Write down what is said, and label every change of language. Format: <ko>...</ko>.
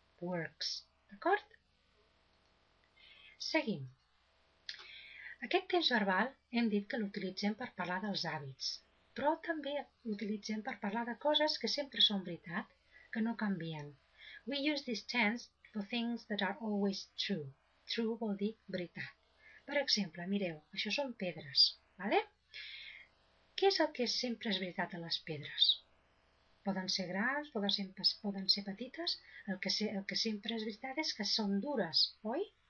<ca>Works, d'acord? Seguim. Aquest temps verbal hem dit que l'utilitzem per parlar dels hàbits, però també l'utilitzem per parlar de coses que sempre són veritat, que no canvien.</ca> <en>We use this tense for things that are always true.</en> <ca>True vol dir veritat. Per exemple, mireu, això són pedres, ¿vale? Què és el que sempre és veritat a les pedres? Poden ser grans, poden ser petites, el que sempre és veritat és que són dures, oi?</ca>